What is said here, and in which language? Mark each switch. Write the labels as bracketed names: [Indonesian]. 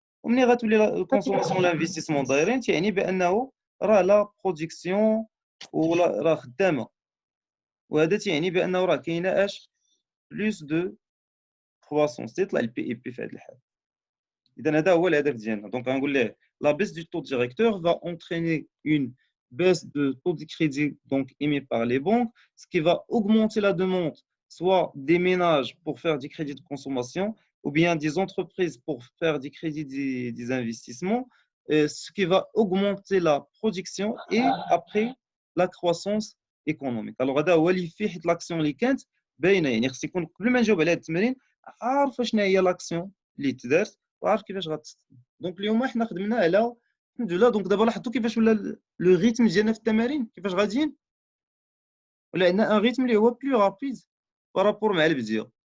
[Arabic] وملي غتولي الكونسوماسيون ولا الانفستيسمون دايرين تيعني بانه راه لا برودكسيون ولا راه خدامه، وهذا تيعني بانه راه كاينه اش بلوس دو كرواسونس تيطلع البي اي بي في هذا الحال. اذا هذا هو الهدف ديالنا. دونك غنقول ليه لا بيس دو طو ديريكتور [French] va entraîner une baisse de taux de crédit donc émis par les banques, ce qui va augmenter la demande, soit des ménages pour faire des crédits de consommation, ou bien des entreprises pour faire des crédits des investissements, ce qui va augmenter la production et après la croissance économique. [Arabic] Alors هذا هو اللي فيه حيت لاكسيون اللي كانت باينه، يعني خص يكون قبل ما نجاوب على هذا التمرين عارف شنو هي لاكسيون اللي تدارت وعارف كيفاش غتستخدم. دونك اليوم حنا خدمنا على الحمد لله. دونك دابا لاحظتوا كيفاش ولا لو ريتم ديالنا في التمارين كيفاش غاديين، ولا عندنا ان ريتم اللي هو بلو رابيد بارابور مع البدايه.